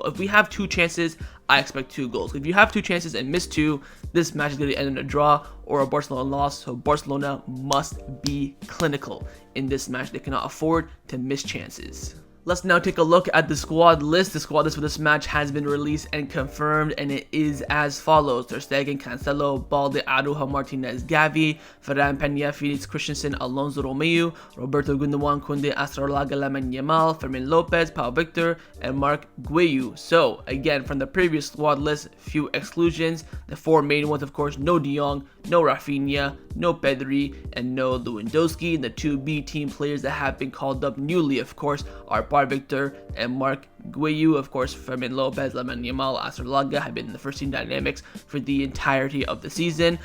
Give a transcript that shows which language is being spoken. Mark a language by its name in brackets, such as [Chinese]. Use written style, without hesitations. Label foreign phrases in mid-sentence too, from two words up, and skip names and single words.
[English] If we have 2 chances, I expect 2 goals. If you have 2 chances and miss 2, this match is going to end in a draw or a Barcelona loss. So Barcelona must be clinical in this match. They cannot afford to miss chances. Let's now take a look at the squad list. The squad list for this match has been released and confirmed, and it is as follows: Ter Stegen, Cancelo, Balde, Araujo, Martinez, Gavi, Ferran, Peña, Felix, Christensen, Alonso, Romeu, Roberto, Gundogan, Koundé, Astrolaga, Lamine Yamal, Fermin Lopez, Pau Victor, and Marc Guiu. So again, from the previous squad list, few exclusions. The 4 main ones, of course: no De Jong, no Raphinha, no Pedri, and no Lewandowski. The 2 B team players that have been called up newly, of course, are Pau Victor and Marc Guiu. Of course, Fermin Lopez, Lamine Yamal, Astrolaga have been in the first team dynamics for the entirety of the season.